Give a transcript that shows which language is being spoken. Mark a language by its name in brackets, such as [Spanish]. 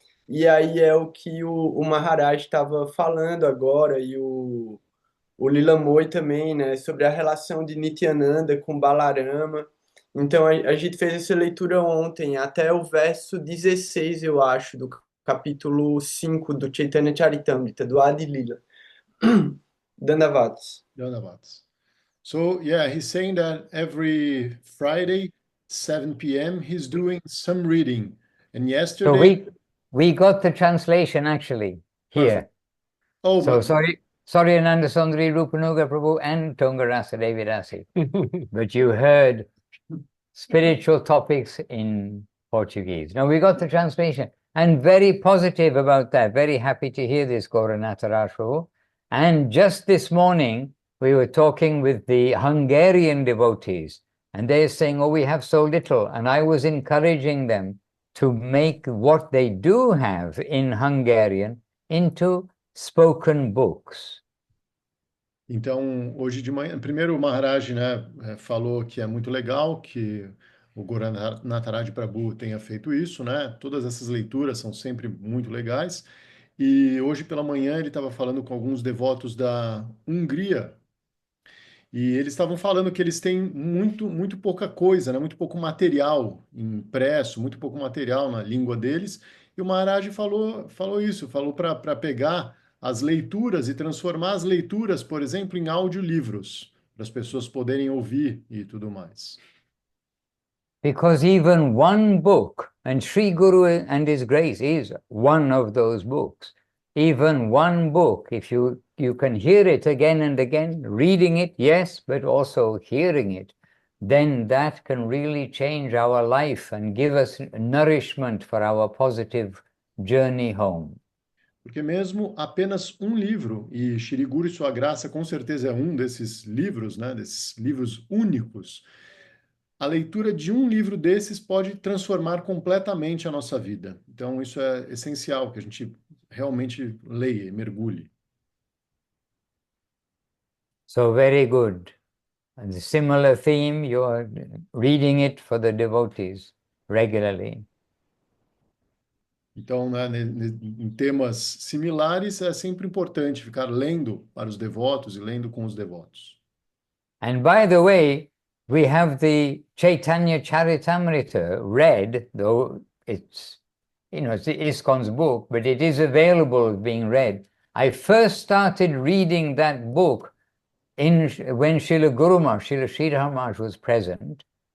[Portuguese] E aí é o que o Maharaj estava falando agora, e o Lila Moy também, né, sobre a relação de Nityananda com Balarama. Então a gente fez essa leitura ontem, até o verso 16, eu acho, do capítulo 5 do Chaitanya Charitamrita, do Adi Lila. Dandavats. [English] So, yeah, he's saying that every Friday, 7 p.m., he's doing some reading. And yesterday... So we got the translation actually here. Oh, so sorry, Ananda Sundari, Rupanuga Prabhu, and Tungarasa Devidasi. But you heard spiritual topics in Portuguese. Now we got the translation, and very positive about that. Very happy to hear this, Gauranath Raj Prabhu. And just this morning, we were talking with the Hungarian devotees, and they're saying, oh, we have so little. And I was encouraging them to make what they do have in Hungarian into spoken books. [Portuguese] Então, hoje de manhã, primeiro o Maharaj, né, falou que é muito legal que o Gauranataraj Prabhu tenha feito isso, né? Todas essas leituras são sempre muito legais. E hoje pela manhã ele estava falando com alguns devotos da Hungria, e eles estavam falando que eles têm muito pouca coisa, né? Muito pouco material impresso, muito pouco material na língua deles. E o Maharaj falou isso, falou para pegar as leituras e transformar as leituras, por exemplo, em audiolivros, para as pessoas poderem ouvir e tudo mais. [English] Because even one book, and Sri Guru and His Grace is one of those books, even one book, if you can hear it again and again, reading it, yes, but also hearing it, then that can really change our life and give us nourishment for our positive journey home. [Portuguese] Porque mesmo apenas um livro, e Shri Guru e Sua Graça com certeza é um desses livros, né, desses livros únicos, a leitura de um livro desses pode transformar completamente a nossa vida. Então isso é essencial, que a gente realmente leia e mergulhe. [English] So very good. And the similar theme, you are reading it for the devotees regularly. [Portuguese] Então, né, em temas similares, é sempre importante ficar lendo para os devotos e lendo com os devotos. [English] And by the way, we have the Chaitanya Charitamrita read, though it's, it's ISKCON's book, but it is available being read. I first started reading that book when Srila Guru Maharaj, Srila Sridhar Maharaj was present.